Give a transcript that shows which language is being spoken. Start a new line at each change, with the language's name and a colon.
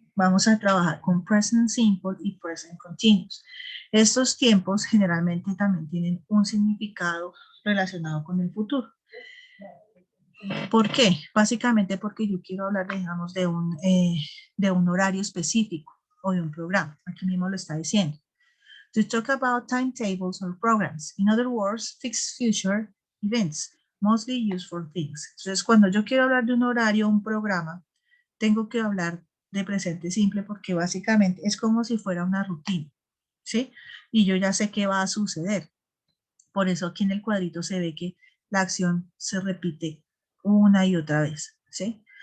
Spanish: Vamos a trabajar con present simple y present continuous. Estos tiempos generalmente también tienen un significado relacionado con el futuro. ¿Por qué? Básicamente porque yo quiero hablar, digamos, de un horario específico o de un programa. Aquí mismo lo está diciendo.
English: To talk about timetables or programs. In other words, fixed future events, mostly used for things.
Spanish: Entonces, cuando yo quiero hablar de un horario o un programa, tengo que hablar de presente simple porque básicamente es como si fuera una rutina, ¿sí? Y yo ya sé qué va a suceder. Por eso aquí en el cuadrito se ve que la acción se repite una y otra vez, ¿sí?